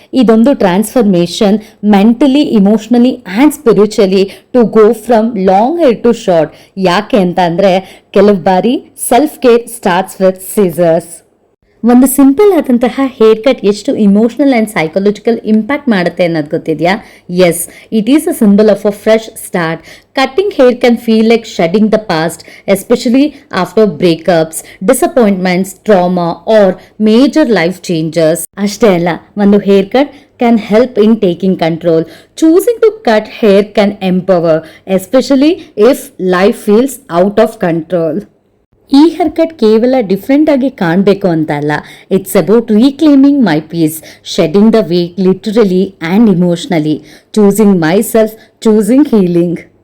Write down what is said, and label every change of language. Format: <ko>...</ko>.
<kn>ಇದೊಂದು</kn> <en>Transformation mentally, emotionally and spiritually to go from long hair to short.</en> <kn>ಯಾಕೆ ಅಂತ ಅಂದರೆ ಕೆಲವು ಬಾರಿ</kn> <en>Self care starts with scissors.</en> <kn>ಒಂದು ಸಿಂಪಲ್ ಆದಂತಹ ಹೇರ್ ಕಟ್ ಎಷ್ಟು ಇಮೋಷನಲ್ ಆ್ಯಂಡ್ ಸೈಕಾಲಜಿಕಲ್ ಇಂಪ್ಯಾಕ್ಟ್ ಮಾಡುತ್ತೆ ಅನ್ನೋದು ಗೊತ್ತಿದೆಯಾ?</kn> <en>Yes, it is a symbol of a fresh start. Cutting hair can feel like shedding the past, especially after breakups, disappointments, trauma, or major life changes.</en> <kn>ಅಷ್ಟೇ ಅಲ್ಲ, ಒಂದು</kn> <en>Hair cut can help in taking control. Choosing to cut hair can empower, especially if life feels out of control.</en> <kn>ಈ hair cut ಕೇವಲ different ಆಗಿ ಕಾಣಬೇಕು ಅಂತ ಅಲ್ಲ,</kn> <en>It's about reclaiming my peace, shedding the weight literally and emotionally, choosing my self, choosing healing.</en>